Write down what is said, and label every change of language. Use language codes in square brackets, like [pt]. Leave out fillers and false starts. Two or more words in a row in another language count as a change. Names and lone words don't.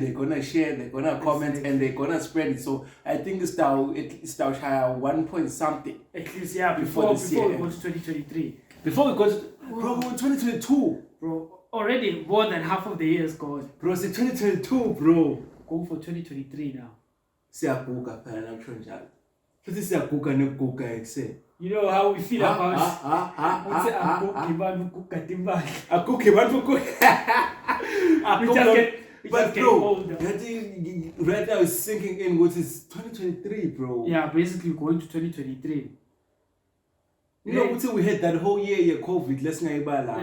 [en] They're gonna share, they're gonna comment, and they're gonna spread it. So I think it's now 1 point something. At least, yeah. Before we go to 2023. Before we go to 2022, bro. Already more than half of the year is gone. Bro, it's 2022, bro. Going for 2023 now. [zu] Siyaguga phela namhla njalo. Futhi siyaguga nekuguga ekseni. [en] You know how we feel about But bro, right now is sinking in what is 2023, bro. Yeah, basically going to 2023. You know, until we had that whole year COVID, let's not about